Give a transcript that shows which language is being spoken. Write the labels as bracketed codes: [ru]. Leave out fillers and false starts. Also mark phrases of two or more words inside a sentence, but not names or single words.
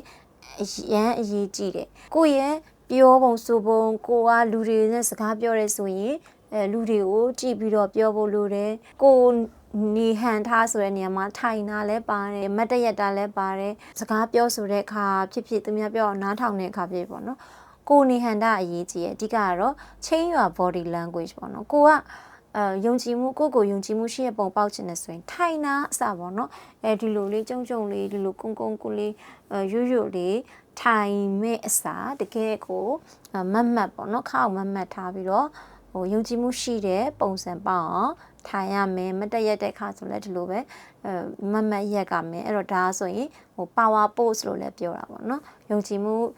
[my] ရမ်းအရေးကြီးတယ်ကိုရဲ့ပြောပုံဆိုပုံကိုကလူတွေနဲ့စကားပြောရဲဆိုရင်လူတွေကိုကြည့်ပြီးတော့ပြောဖို့လိုတယ်ကိုနေဟန်ထားဆိုတဲ့ နေရာမှာထိုင်တာလည်းပါတယ်မတ်တရက်တာလည်းပါတယ်စကားပြောဆိုတဲ့အခါဖြစ်သူများပြောအောင်နားထောင်တဲ့အခါဖြစ်ပေါ့နော် ကိုနေဟန်တာအရေးကြီးတယ်အဓိကကတော့ [en] change your body language [my] ပေါ့နော်ကိုကယုံကြည်မှုကိုယုံကြည်မှုရှိတဲ့ပုံပေါက်ချင်တယ်ဆိုရင်ထိုင်တာအစပေါ့နော်ဒီလိုလေးကြုံလေးဒီလိုကုန်းလေးရွလေးထိုင်မဲ့အစားတကယ်ကိုမတ်ပေါ့နော်ခါအောင်မတ်ထားပြီးတော့ဟိုယုံကြည်မှုရှိတဲ့ပုံစံပေါအောင်ထိုင်ရမယ်မတက်ရက်တဲ့ခါဆိုလည်းဒီလိုပဲမတ်ရက်ကမယ်အဲ့တော့ဒါဆိုရင်ဟို [en] power pose [my] လို့လည်းပြောတာပေါ့နော်ယုံကြည်မှု